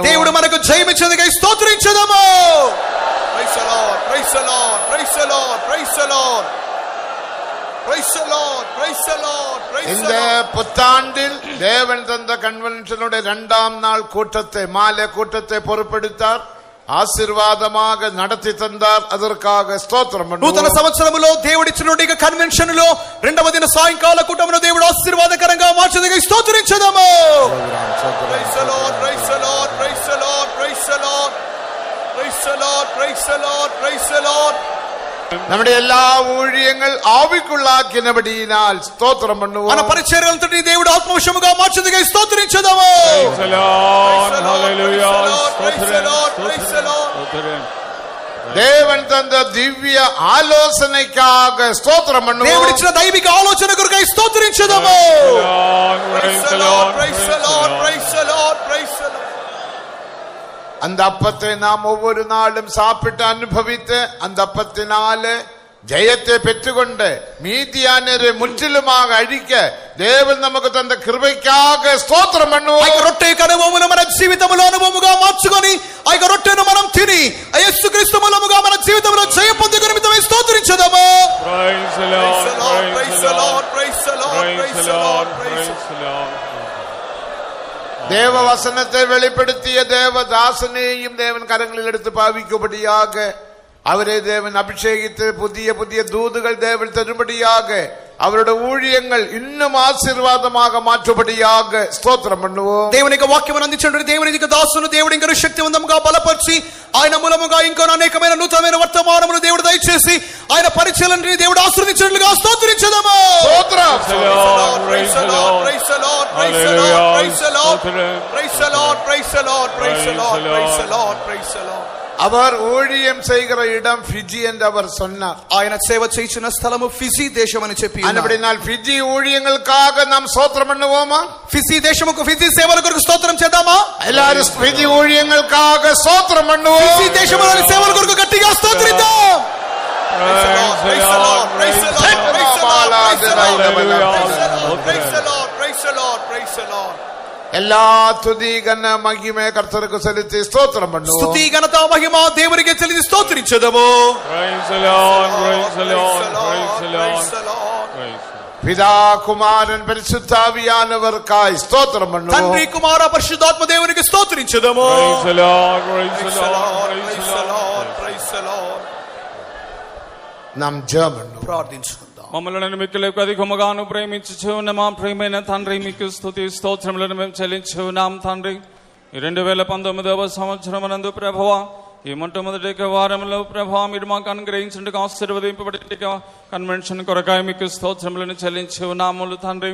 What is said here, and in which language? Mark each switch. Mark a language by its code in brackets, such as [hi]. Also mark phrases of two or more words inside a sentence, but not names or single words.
[te] దేవుడు మనకు జయమిచ్చేందుకై స్తోత్రించుదాము. [en] Praise the Lord, praise the Lord, praise the Lord, praise the Lord. Praise the Lord, praise the Lord, praise [ta] இந்த [en] the Lord. [ta] புத்தாண்டில் தேவன் தந்த கன்வென்ஷனுடைய 2ஆம் நாள் கூட்டத்தை மாலை கூட்டத்தை பொறுப்பெடுத்தார், ఆశీర్వాదமாக நடத்தி தந்தார். அதற்காக ஸ்தோத்திரம் [te] నూతన [ta] பண்ணுவோம். [te] సంవత్సరములో దేవుడిచ్చినటువంటి కన్వెన్షన్ లో 2వ దిన సాయంకాల కూటమును దేవుడు ఆశీర్వాదకరంగా మార్చేందుకై స్తోత్రించుదాము. [en] Praise the Lord, praise the Lord, praise the Lord, praise the Lord. Praise the Lord, praise the Lord, praise the Lord. [ta] நம்முடைய எல்லா ஊழியங்கள் ஆவிக்குள்ளாக்கினபடியினால் ஸ்தோத்திரம் [te] మన [ta] பண்ணுவோம். [te] పరిచర్యలంతటిని దేవుడు ఆత్మవశముగా మార్చేందుకై స్తోత్రించుదాము. [en] Praise the Lord, hallelujah, Praise the Lord, praise the Lord. [ta] தேவன் தந்த திவ்ய ஆலோசனைக்காக ஸ்தோத்திரம் பண்ணுவோம். [te] దేవుడిచ్చిన దైవిక ఆలోచన కొరకై స్తోత్రించుదాము. [en] praise the Lord, praise the Lord, praise the Lord, praise the Lord. [ta] அந்த அப்பத்தை நாம் ஒவ்வொரு நாளும் சாப்பிட்டு அனுபவித்து அந்த அப்பத்தினாலே ஜெயத்தை பெற்றுக்கொண்டு மீதியானரை முற்றிலுமாக அழிக்க தேவன் நமக்கு தந்த கிருபைக்காக ஸ்தோத்திரம் பண்ணுவோம். [te] ఆ రొట్టె కనుమమును మన జీవితంలో అనుభవముగా మార్చుకొని ఆ రొట్టెను మనం తిని యేసుక్రీస్తు మూలముగా మన జీవితంలో జయ పొందుకు నిమిత్తమై స్తోత్రించుదాము. [en] praise the Lord, praise the Lord, praise the Lord, praise the Lord, praise the Lord. [ta] தேவ வசனத்தை வெளிப்படுத்திய தேவதாசனையும் தேவன் கரங்களில் எடுத்து பாவிக்கும்படியாக அவரே தேவன் அபிஷேகித்து புதிய புதிய தூதுகள் தேவன் தரும்படியாக அவருடைய ஊழியங்கள் இன்னும் ஆசீர்வாதமாக மாற்றும்படியாக ஸ்தோத்திரம் பண்ணுவோம். [te] దేవుని యొక్క వాక్యమును అందించినటువంటి దేవుని యొక్క దాసును దేవుడు ఇంకా శక్తివంతంగా బలపరిచి ఆయన మూలముగా ఇంకా అనేకమైన నూతనమైన వర్తమానములు దేవుడు దయచేసి ఆయన పరిచయాలను దేవుడు ఆశీర్వదించినట్లుగా స్తోత్రించుదాము. స్తోత్రం. [en] Praise the Lord, praise the Lord, praise the Lord, praise the Lord, praise the Lord, praise the Lord, praise the Lord, praise the Lord, praise the Lord. [ta] அவர் ஊழியம் செய்கிற இடம் ஃபிஜி என்று அவர் சொன்னார். [te] ఆయన సేవ చేసిన స్థలము ఫిజీ దేశం అని చెప్పి [ta] அப்படினால் ஃபிஜி ஊழியங்களுக்காக நாம் ஸ்தோத்திரம் பண்ணுவோமா? [te] ఫిజీ దేశముకు ఫిజీ సేవల కొరకు స్తోత్రం చేద్దామా? [ta] எல்லாரும் ஃபிஜி ஊழியங்களுக்காக ஸ்தోత్రం பண்ணுவோம். [te] ఫిజీ దేశములోని సేవల కొరకు గట్టిగా స్తోత్రిద్దాం. [en] Praise the Lord, praise the Lord, praise the Lord, praise the Lord, praise the Lord, praise the Lord, praise the Lord. [ta] எல்லா துதி கன மகிமை கர்த்தருக்கு செலுத்தி ஸ்தோத்திரம் பண்ணுவோம். [te] స్తుతి ఘనత మహిమ దేవునికి చెల్లించి స్తోత్రించుదాము. [en] praise the Lord, praise the Lord, praise the Lord, praise. [ta] பிதா குமாரன் பரிசுத்தாவியானவர்க்காய் ஸ்தோத்திரம் பண்ணுவோம். [te] తండ్రి కుమార పరిశుద్ధాత్మ దేవునికి స్తోత్రించుదాము. [en] Praise the Lord, praise the Lord, praise the Lord, praise the Lord. [ta] நாம் ஜெபம் பண்ணுவோம். [te] ప్రార్థించుకుందాం. మమ్మల్ని మిక్కిలకు అధికముగాను ప్రేమించుచు ఉన్న మా ప్రియమైన తండ్రి మీకు స్తుతి స్తోత్రములను మేము చెల్లించున్నాం తండ్రి. 2019వ సంవత్సరమునందు ప్రభువా ఈ మొట్టమొదటి వారంలో ప్రభువా మీరు మాకు అనుగ్రహించండి ఆశీర్వదింపబడి కన్వెన్షన్ కొరకాయ మీకు స్తోత్రములను చెల్లించి ఉన్నాములు తండ్రి.